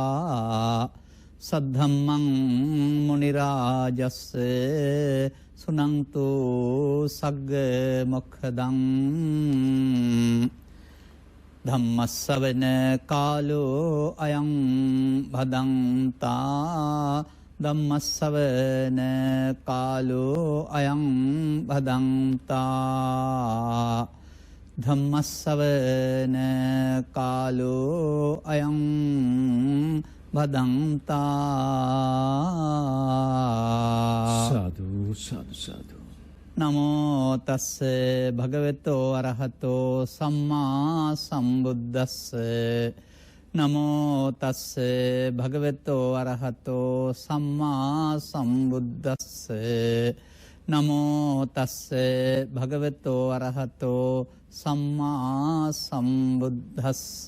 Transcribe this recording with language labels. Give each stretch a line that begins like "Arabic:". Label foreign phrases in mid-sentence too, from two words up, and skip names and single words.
Pali: सद्धम्मं मुनिराजस्य सुनन्तु सग्ग मोक्षदं धम्मस्सवන कालो अयं भदन्ता ධම්මස්සවන කාලෝ අයං භදන්තා ධම්මස්සවන කාලෝ අයං භදන්තා සාදු සාදු සාදු නමෝ තස්ස භගවතෝ අරහතෝ සම්මා සම්බුද්දස්ස නමෝ තස්ස භගවතෝ අරහතෝ සම්මා සම්බුද්දස්ස නමෝ තස්ස භගවතෝ අරහතෝ සම්මා සම්බුද්දස්ස